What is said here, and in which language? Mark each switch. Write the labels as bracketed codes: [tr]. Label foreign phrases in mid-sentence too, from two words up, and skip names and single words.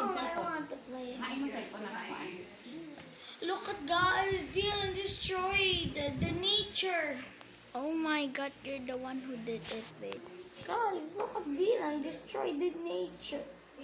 [en] I want to play. [ceb] Hain mo cellphone na kakuan. [en] Look at guys, Dylan destroyed the nature. Oh my god, you're the one who did it, babe. Guys, look at Dylan destroyed the nature.